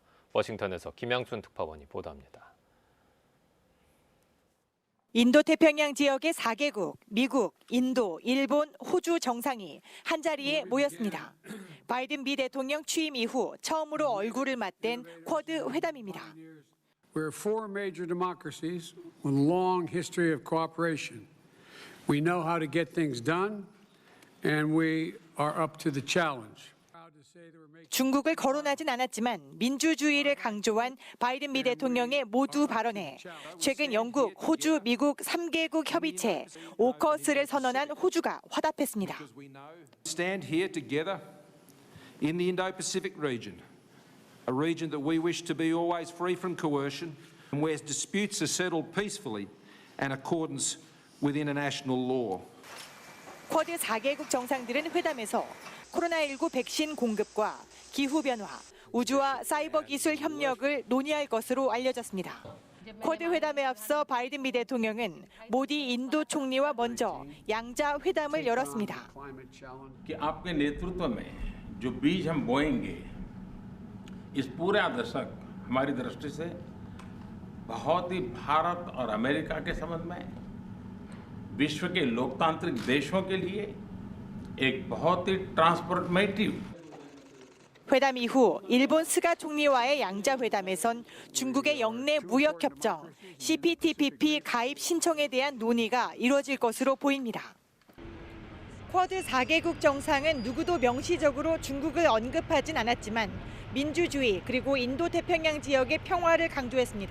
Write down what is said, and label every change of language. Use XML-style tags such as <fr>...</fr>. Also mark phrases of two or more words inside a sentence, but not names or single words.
<ko>워싱턴에서 김양순 특파원이 보도합니다. 인도태평양 지역의 4개국, 미국, 인도, 일본, 호주 정상이 한자리에 모였습니다. 바이든 미 대통령 취임 이후 처음으로 얼굴을 맞댄 쿼드 회담입니다.</ko> <en>We're four major democracies with a long history of cooperation. We know how to get things done, and we are up to the challenge.</en> <ko>중국을 거론하진 않았지만 민주주의를 강조한 바이든 미 대통령의 모두 발언에 최근 영국, 호주, 미국 3개국 협의체 오커스를 선언한 호주가 화답했습니다.</ko> <en>Stand here together in the Indo-Pacific region, a region that we wish to be always free from coercion and where disputes are settled peacefully in accordance with international law.</en> <ko>쿼드 4개국 정상들은 회담에서 코로나19 백신 공급과 기후변화, 우주와 사이버 기술 협력을 논의할 것으로 알려졌습니다. 쿼드 회담에 앞서 바이든 미 대통령은 모디 인도 총리와 먼저 양자 회담을 열었습니다.</ko> <hi>आपके नेतृत्व में जो बीज हम बोएंगे इस पूरे दशक हमारी दृष्टि से बहुत ही भारत और अमेरिका के संबंध में विश्व के लोकतांत्रिक देशों के लिए एक बहुत ही ट्रांसफॉर्मेटिव</hi> <ko>회담 이후 일본 스가 총리와의 양자 회담에선 중국의 영내 무역 협정 CPTPP 가입 신청에 대한 논의가 이루어질 것으로 보입니다. 쿼드 4개국 정상은 누구도 명시적으로 중국을 언급하진 않았지만 민주주의 그리고 인도태평양 지역의 평화를 강조했습니다.</ko>